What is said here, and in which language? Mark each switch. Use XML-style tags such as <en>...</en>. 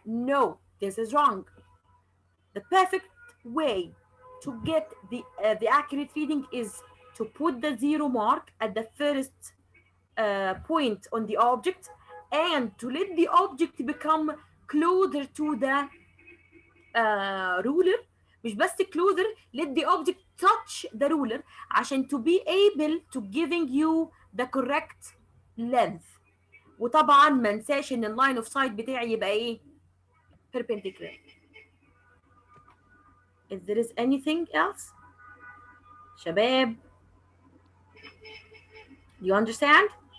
<en>No, this is wrong. The perfect way to get the accurate reading is to put the 0 mark at the first point on the object and to let the object become closer to the ruler.</en> <ar>مش بس</ar> <en>closer, let the object touch the ruler</en> <ar>عشان</ar> <en>to be able to giving you the correct length.</en> <ar>وطبعا ما انساش ان اللاين اوف سايت بتاعي يبقى ايه؟ perpendicular.</ar> <en>If there is anything else</en> <ar>شباب,</ar> <en>do you understand?</en>